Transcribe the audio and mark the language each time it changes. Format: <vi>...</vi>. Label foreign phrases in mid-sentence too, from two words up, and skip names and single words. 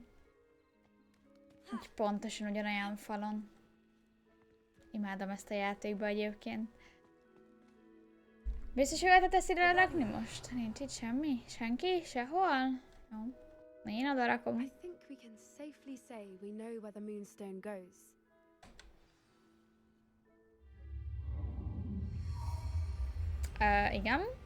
<hu>Úgy pontosan ugyanolyan falon. Imádom ezt a játékba egyébként. Biztos, hogy te teszed rá rakni most? Nincs itt semmi? Senki? Sehol? Jó. Na én oda rakom.</hu> <en>I think we can safely say we know where the moonstone goes.</en> <hu>Igen.</hu>